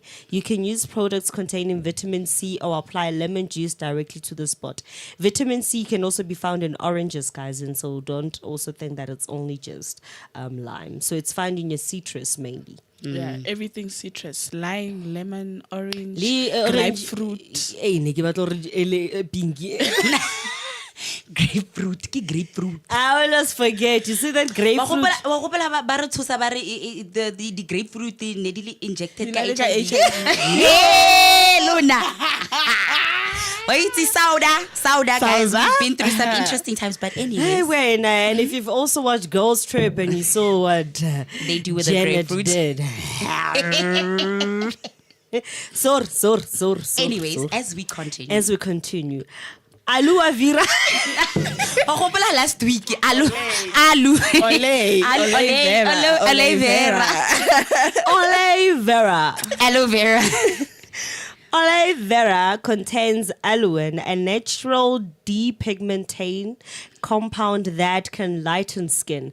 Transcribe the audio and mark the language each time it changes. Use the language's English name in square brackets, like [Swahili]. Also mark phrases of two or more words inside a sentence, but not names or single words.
[English] You can use products containing vitamin C or apply lemon juice directly to the spot. Vitamin C can also be found in oranges, guys, and so don't also think that it's only just lime. So it's found in your citrus mainly. Yeah, everything citrus, lime, lemon, orange, Orange- grapefruit. [Southern Sotho] Eh, ne ke batla hore pinky. [English] Grapefruit. I always forget. You see that grapefruit? [Southern Sotho] Wa gopola ba re tshosa ba re [English] the grapefruit [Southern Sotho] ne di le injected ka Di na le ka [English] HIV. HIV. Hey, Luna. Wait, Sauda, guys. Sauda? We've been through some interesting times, but Hey, anyways, wait, and if you've also watched Girls Trip and you saw what they do with the Janet grapefruit. did. Sor. Anyways, sor. as we continue. As we continue. Alu Avira. [Southern Sotho] Wa gopola [English] last week, [Southern Sotho] alu. [English] Ole vera. Aloe vera. Aloe vera. Aloe vera contains aloin, a natural depigmenting compound that can lighten skin.